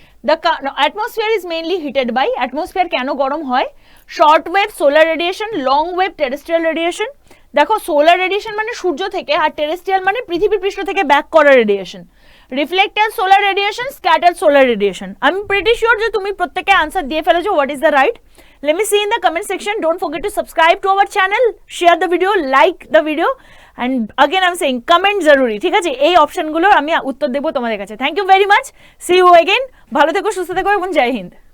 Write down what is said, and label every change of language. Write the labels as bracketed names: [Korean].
[English] the atmosphere is mainly heated by, [Bangla] atmosphere কেন গরম হয়? Short wave solar radiation, long wave terrestrial radiation. দেখো solar radiation মানে সূর্য থেকে, আর টেরেস্ট্রিয়াল মানে পৃথিবীর পৃষ্ঠ থেকে ব্যাক করা radiation. Reflected solar radiation, scattered solar radiation. আমি প্রিটি শিওর যে তুমি প্রত্যেকে আনসার দিয়ে ফেলেছো। [English] What is the right? Let me see in the comment section. Don't forget to subscribe to our channel, share the video, like the video, and again I'm saying comment [Hindi] zaruri, [Bangla] ঠিক আছে? এই অপশনগুলো আমি উত্তর দেবো তোমাদের কাছে। [English] Thank you very much, see you again. [Bangla] ভালো থেকো, সুস্থ থেকো এবং জয় হিন্দ।